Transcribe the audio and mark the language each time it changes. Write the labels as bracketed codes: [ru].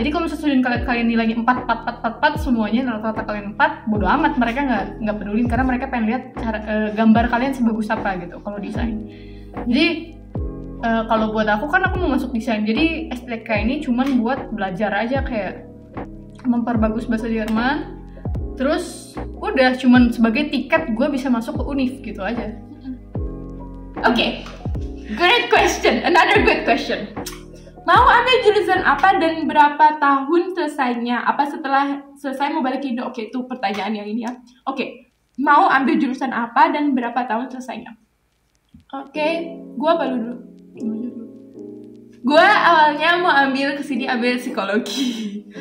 [id] Jadi kalau misalnya Studienkolleg kalian nilainya 4 semuanya rata-rata kalian 4, bodo amat, mereka nggak pedulin karena mereka pengen lihat cara gambar kalian sebagus apa gitu kalau desain. Jadi kalau buat aku kan aku mau masuk desain, jadi STK ini cuman buat belajar aja, kayak memperbagus bahasa Jerman, terus udah cuman sebagai tiket gue bisa masuk ke univ gitu aja. [en] Oke, great question, another great question. [id] Mau ambil jurusan apa dan berapa tahun selesainya? Apa setelah selesai mau balik ke Indo? Oke, itu pertanyaan yang ini ya. Oke, mau ambil jurusan apa dan berapa tahun selesainya? Oke, gue baru dulu. Gue awalnya mau ambil psikologi.